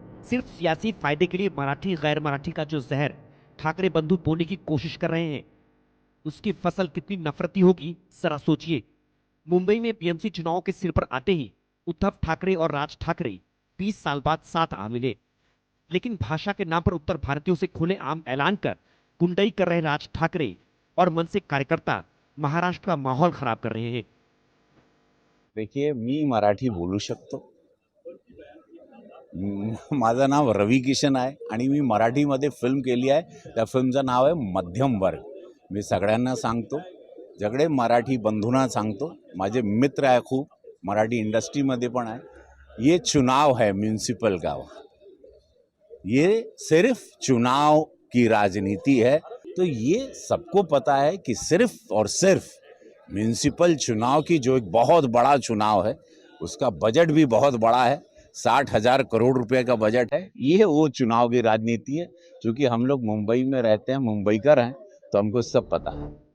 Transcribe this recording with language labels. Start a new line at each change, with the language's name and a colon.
Hindi: सिर्फ सियासी फायदे के लिए मराठी गैर मराठी का जो जहर ठाकरे बंधु बोने की कोशिश कर रहे हैं, उसकी फसल कितनी नफरती होगी जरा सोचिए। मुंबई में बीएमसी चुनाव के सिर पर आते ही उद्धव ठाकरे और राज ठाकरे 20 साल बाद साथ आ मिले। लेकिन भाषा के नाम पर उत्तर भारतीयों से खुलेआम ऐलान कर गुंडई कर रहे राज ठाकरे और मनसे कार्यकर्ता महाराष्ट्र का माहौल खराब कर रहे हैं।
Marathi: देखिए, मी मराठी बोलू शकतो. माझं नाव रवी किशन आहे आणि मी मराठीमध्ये फिल्म केली आहे. त्या फिल्मचं नाव आहे मध्यम वर्ग. मी सगळ्यांना सांगतो, सगळे मराठी बंधूंना सांगतो, माझे मित्र आहे खूप मराठी इंडस्ट्रीमध्ये पण आहे,
Hindi: ये चुनाव है म्युनिसिपल का, ये सिर्फ चुनाव की राजनीति है. तो ये सबको पता है कि सिर्फ और सिर्फ म्युनिसिपल चुनाव की जो एक बहुत बड़ा चुनाव है, उसका बजट भी बहुत बड़ा है, 60,000 करोड़ रुपए का बजट है. ये वो चुनाव की राजनीति है. क्योंकि हम लोग मुंबई में रहते हैं, मुंबईकर हैं, तो हमको सब पता है.